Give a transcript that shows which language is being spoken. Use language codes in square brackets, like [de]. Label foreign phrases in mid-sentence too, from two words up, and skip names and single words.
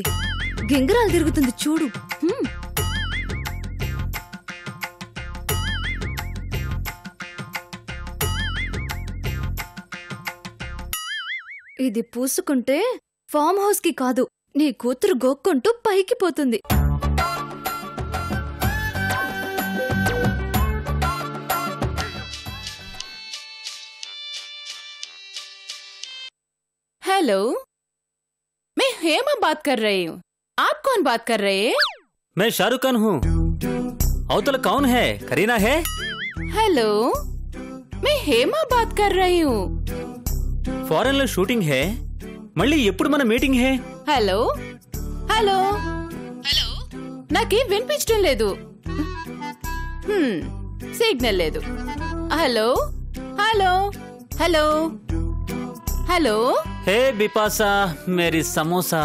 [te] గింగరాలు తిరుగుతుంది చూడు. ఇది పూసుకుంటే ఫామ్ హౌస్ కి కాదు, నీ కూతురు గోక్కుంటూ పైకి పోతుంది. [hi] हेलो, मैं हेमा बात कर रही हूँ. आप कौन बात कर रहे हैं? मैं शाहरुख खान हूँ. अवतल कौन है? करीना है? हेलो, मैं हेमा बात कर रही हूँ. [te] ఫారెన్ లో షూటింగ్ హై, మళ్ళీ ఎప్పుడు మన మీటింగ్ హై. [hi] हेलो हेलो, [te] నాకేం వినిపించడం లేదు. సిగ్నల్ లేదు. హలో హలో హలో హలో. [hi] हे बिपाशा मेरी समोसा.